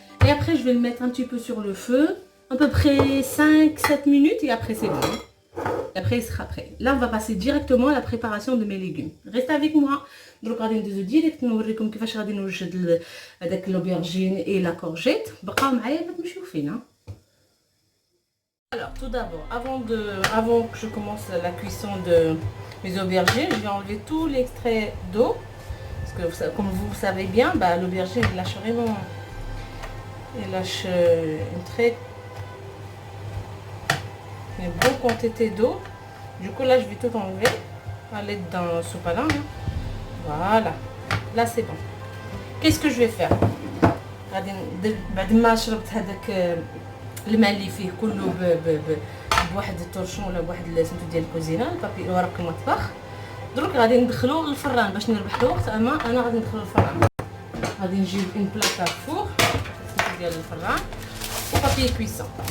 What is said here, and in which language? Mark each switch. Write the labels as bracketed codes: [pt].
[fr] Et après je vais le mettre un petit peu sur le feu, à peu près 5-7 minutes, et après c'est bon. Et après il sera prêt. Là on va passer directement à la préparation de mes légumes. Restez avec moi. [ar] Donc غادي ندوزو ديريكت نوريكم كيفاش غادي نوجد هذاك [fr] l'aubergine et la courgette. [ar] بقاو معايا باش نمشيو فين. [fr] Alors tout d'abord, avant que je commence la cuisson de mes aubergines, je vais enlever tout l'extrait d'eau. Parce que comme vous le savez bien, l'aubergine lâche vraiment, une bonne quantité d'eau. Du coup là je vais tout enlever à l'aide d'un sopalin. Voilà, là c'est bon. Qu'est-ce que je vais faire? [ar] بعد ما شربت هذاك الماء اللي فيه كله بواحد الطرشون ولا بواحد سميتو ديال الكوزينه البابي ورق المطبخ. دروك غادي ندخلو للفران باش نربح الوقت. انا غادي ندخلو للفران. غادي نجيب اون بلاك فور ديال الفران وبابي كويسون.